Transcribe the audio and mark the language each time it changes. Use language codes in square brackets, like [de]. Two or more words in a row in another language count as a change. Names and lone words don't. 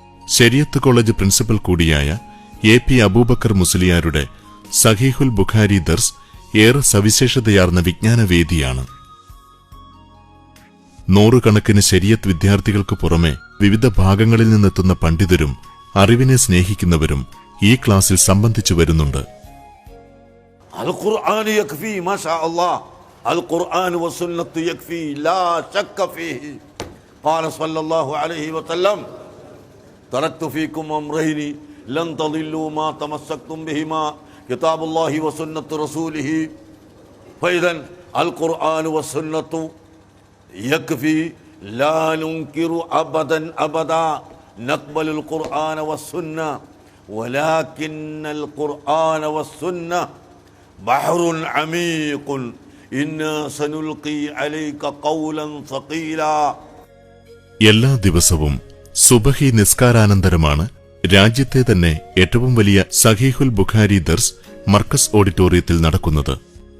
[ml] ശരിയത്ത് കോളേജ് പ്രിൻസിപ്പൽ കൂടിയായ AP അബൂബക്കർ മുസ്ലിയാരുടെ സഹീഹുൽ ബുഖാരി ദർസ് ഏറെ സവിശേഷതയാർന്ന വിജ്ഞാനവേദിയാണ്. നൂറുകണക്കിന് ശരിയത്ത് വിദ്യാർത്ഥികൾക്ക് പുറമെ വിവിധ ഭാഗങ്ങളിൽ നിന്നെത്തുന്ന പണ്ഡിതരും അറിവിനെ സ്നേഹിക്കുന്നവരും ഈ ക്ലാസ്സിൽ സംബന്ധിച്ചു വരുന്നുണ്ട്. [ar] القرآن يكفي ما شاء الله القرآن والسنة يكفي لا شك فيه قال صلى الله عليه وسلم تركت فيكم أمرين لن تضلوا ما تمسكتم بهما كتاب الله وسنة رسوله فإذا القرآن والسنة يكفي لا ننكر أبدا نقبل القرآن والسنة ولكن القرآن والسنة بحر عميق إنا سنلقي عليك قولا ثقيلا. [ml] എല്ലാ ദിവസവും സുബഹി നിസ്കാരാനന്തരമാണ് രാജ്യത്തെ തന്നെ ഏറ്റവും വലിയ സഹീഹുൽ ബുഖാരി ദർസ് മർക്കസ് ഓഡിറ്റോറിയത്തിൽ നടക്കുന്നത്.